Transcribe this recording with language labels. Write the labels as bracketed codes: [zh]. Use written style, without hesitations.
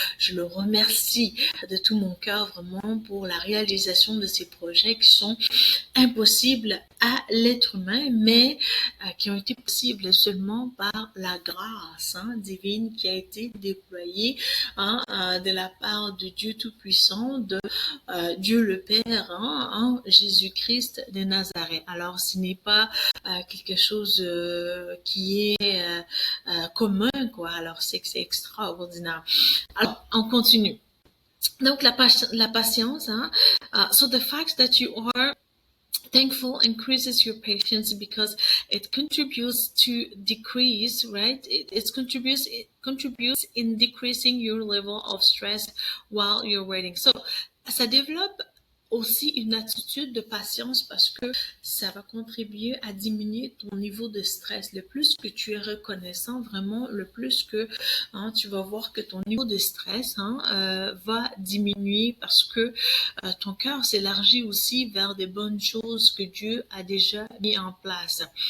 [fr] Je le remercie de tout mon cœur vraiment pour la réalisation de ces projets qui sont impossibles à l'être humain, mais qui ont été possibles seulement par la grâce, hein, divine qui a été déployée, hein, de la part de Dieu Tout-Puissant, de Dieu le Père, hein, Jésus-Christ de Nazareth. Alors, ce n'est pas quelque chose qui est commun, quoi. Alors, c'est que c'est extraordinaire. Alors, on continue. Donc, la patience, hein. [en] So the fact that you are thankful increases your patience because it contributes to decrease, right? It contributes in decreasing your level of stress while you're waiting. [fr] So, ça développe aussi une attitude de patience parce que ça va contribuer à diminuer ton niveau de stress. Le plus que tu es reconnaissant, vraiment, le plus que tu vas voir que ton niveau de stress va diminuer parce que ton cœur s'élargit aussi vers des bonnes choses que Dieu a déjà mis en place.